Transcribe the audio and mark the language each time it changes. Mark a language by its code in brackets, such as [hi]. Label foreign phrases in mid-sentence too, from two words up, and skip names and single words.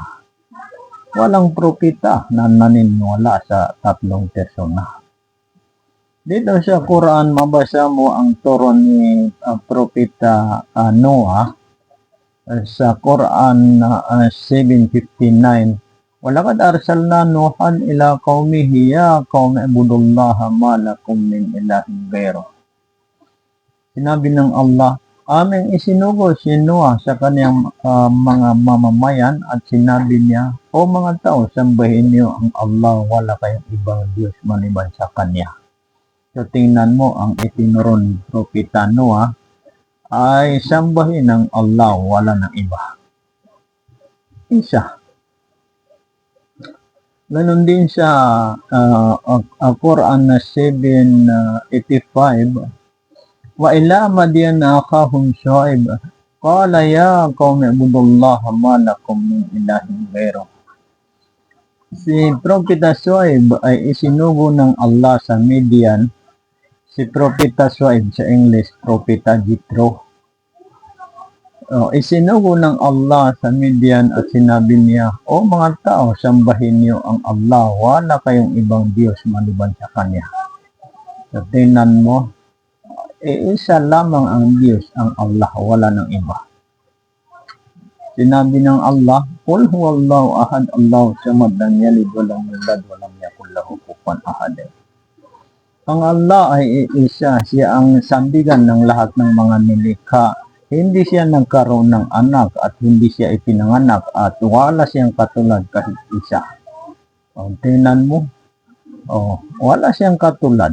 [tl] Walang propeta na naniniwala sa tatlong persona. Dito sa Quran, mabasa mo ang turo ni propeta Noah sa Quran 7:59. [ar] ولقد أرسلنا نوحا إلى قومه يا قوم اعبدوا الله ما لكم من إله غيره. [tl] Sinabi ng Allah, aming isinugo si Noah sa kanyang mga mamamayan at sinabi niya, o mga tao, sambahin niyo ang Allah, wala kayong ibang Diyos maliban sa kanya. So tingnan mo ang itinuro ni propeta Noah ay sambahin ng Allah, wala ng iba. Isa. Ganon din sa Quran 7:85. [ar] وإلى مدين أخاهم شعيبا قال يا قوم اعبدوا الله ما لكم من إله غيره. [tl] Si propeta Shu'aib ay isinugo ng Allah sa Midian. Si propeta Shu'aib sa English, propeta Jethro. Isinugo ng Allah sa Midian at sinabi niya, o mga tao, sambahin niyo ang Allah, wala kayong ibang Diyos maliban sa Kanya. So tingnan mo, isa lamang ang Diyos, ang Allah, wala ng iba. Sinabi ng Allah, [ar] قل هو الله أحد الله الصمد لم يلد ولم يولد ولم يكن له كفوا أحد. [tl] Ang Allah ay isa, siya ang sandigan ng lahat ng mga nilikha. Hindi siya nagkaroon ng anak at hindi siya ipinanganak at wala siyang katulad kahit isa. Tingnan mo, wala siyang katulad.